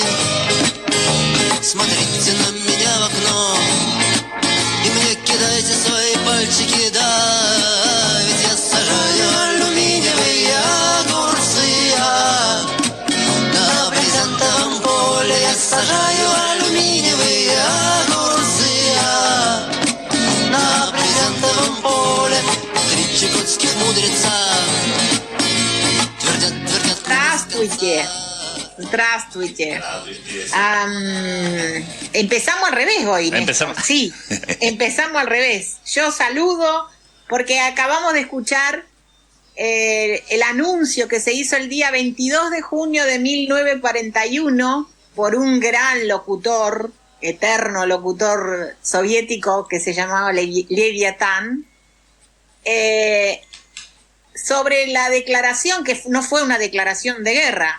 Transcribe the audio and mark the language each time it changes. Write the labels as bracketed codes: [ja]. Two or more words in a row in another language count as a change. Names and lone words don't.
[ru] Смотрите на меня в окно и мне кидайте свои пальчики, да, ведь я сажаю алюминиевые огурцы, на брезентовом поле я сажаю алюминиевые огурцы, на брезентовом поле 3 чукотских мудреца твердят. Здравствуйте. Здравствуйте. [es] Empezamos al revés hoy. Empezamos. Sí, empezamos al revés. Yo saludo porque acabamos de escuchar el anuncio que se hizo el día 22 de junio de 1941 por un gran locutor, eterno locutor soviético que se llamaba Leviatán, sobre la declaración, que no fue una declaración de guerra.